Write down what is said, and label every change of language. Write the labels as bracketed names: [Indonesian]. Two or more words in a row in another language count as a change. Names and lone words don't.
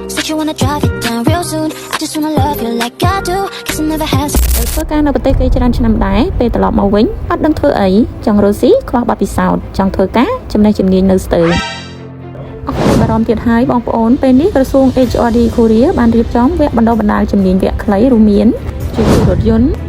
[English] Said you wanna drive it down real soon. I just wanna love you like I do. Guess it never has. [Khmer] ធ្វើការនៅប្រទេសគេច្រើនឆ្នាំដែរពេលត្រឡប់មកវិញអត់ដឹងធ្វើអីចង់រស់ស៊ីខ្វះបទពិសោធន៍ចង់ធ្វើការចំណេះជំនាញនៅស្ទើរអស់ពីបារម្ភទៀតហើយបងប្អូនពេលនេះក្រសួង HRD កូរ៉េបានរៀបចំវគ្គបណ្ដុះបណ្ដាលជំនាញវគ្គខ្លីរួមមានជួសជុលរថយន្ត